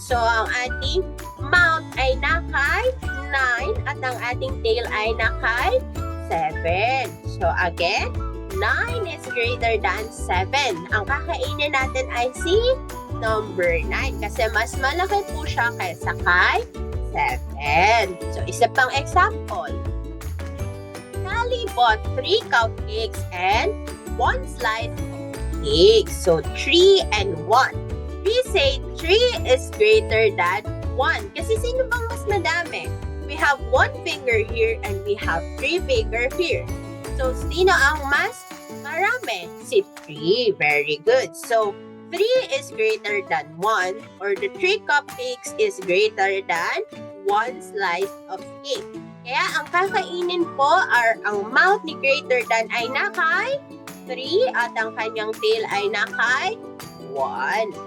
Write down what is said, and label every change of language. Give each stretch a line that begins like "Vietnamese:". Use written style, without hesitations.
Filipino: So, ang ating mouth ay nakay 9 at ang ating tail ay nakay 7.
English: So, again, 9 is greater than 7.
Filipino: Ang kakainin natin ay si number 9 kasi mas malaki po siya kaysa kay 7. So, isa pang example.
English: Sally bought 3 cupcakes and 1 slice of cake. So, 3 and 1. We say 3 is greater than 1.
Filipino: Kasi sino bang mas madami?
English: We have 1 finger here and we have 3 finger here.
Filipino: So, sino ang mas marami? Si 3. Very good.
English: So, 3 is greater than 1 or the 3 cupcakes is greater than 1 slice of cake.
Filipino: Kaya ang kakainin po ang mouth ni greater than ay nakay 3 at ang kanyang tail ay nakay 1.